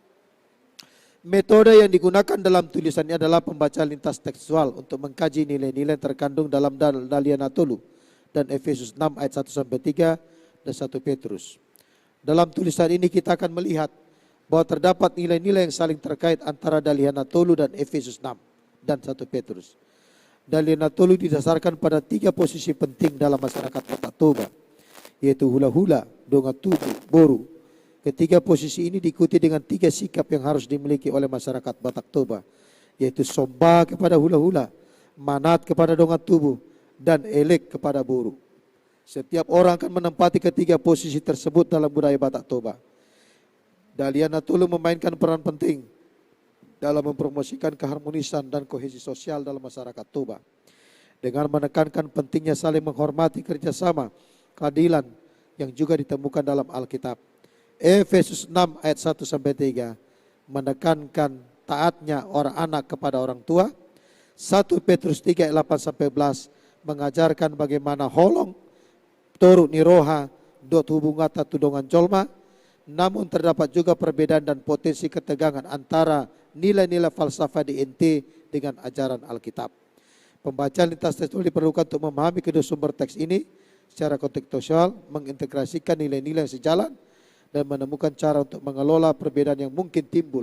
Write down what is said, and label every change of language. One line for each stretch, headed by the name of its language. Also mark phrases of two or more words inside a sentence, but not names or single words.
Indonesian: Metode yang digunakan dalam tulisannya adalah pembaca lintas tekstual untuk mengkaji nilai-nilai terkandung dalam Dalihan Natulu dan Efesus 6 ayat 1-3 dan 1 Petrus. Dalam tulisan ini kita akan melihat bahwa terdapat nilai-nilai yang saling terkait antara Dalihan Natulu dan Efesus 6 dan 1 Petrus. Dalihan Natulu didasarkan pada 3 posisi penting dalam masyarakat Batak Toba, yaitu hula-hula,
Batak Toba: donga tubuh,
Indonesian: boru. Ketiga posisi ini diikuti dengan 3 sikap yang harus dimiliki oleh masyarakat Batak Toba, yaitu somba kepada hula-hula, manat kepada
Batak Toba: donga tubuh,
Indonesian: dan elek kepada boru. Setiap orang akan menempati ketiga posisi tersebut dalam budaya Batak Toba. Dalihan Natulu memainkan peran penting dalam mempromosikan keharmonisan dan kohesi sosial dalam masyarakat Toba. Dengan menekankan pentingnya saling menghormati kerjasama, keadilan yang juga ditemukan dalam Alkitab. Efesus 6 ayat 1-3 menekankan taatnya orang anak kepada orang tua. 1 Petrus 3 ayat 8-11 mengajarkan bagaimana
Batak Toba: holong turut niroha dot
Indonesian: hubungan
Batak Toba: tudongan jolma.
Indonesian: Namun terdapat juga perbedaan dan potensi ketegangan antara nilai-nilai falsafah di NT dengan ajaran Alkitab. Pembacaan lintas tekstual diperlukan untuk memahami kedua sumber teks ini secara kontekstual, mengintegrasikan nilai-nilai yang sejalan, dan menemukan cara untuk mengelola perbedaan yang mungkin timbul.